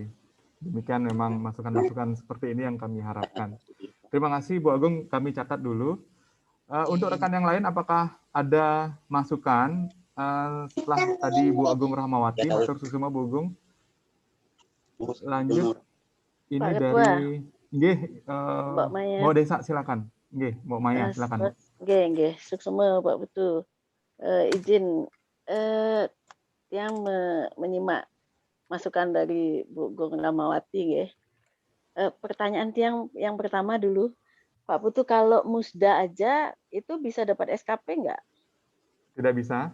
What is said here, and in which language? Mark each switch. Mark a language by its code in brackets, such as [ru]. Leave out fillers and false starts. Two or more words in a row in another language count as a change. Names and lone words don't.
[id] Demikian memang masukan-masukan seperti ini yang kami harapkan. Terima kasih Bu Agung, kami catat dulu. Untuk rekan yang lain, apakah ada masukan setelah tadi Bu Agung Rahmawati, [ban] Matur Susuma [id] Bu Agung? Lanjut, ini Pak Ketua. dari nggih, Mbak Maya. Mbak Desa silakan. Nggih, Mbak Maya silakan. Nggih, suksema Pak Putu. Izin yang menyimak masukan dari Bu Agung Rahmawati nggih. Pertanyaan yang pertama dulu, Pak Putu, kalau musda aja itu bisa dapat SKP enggak? Tidak bisa?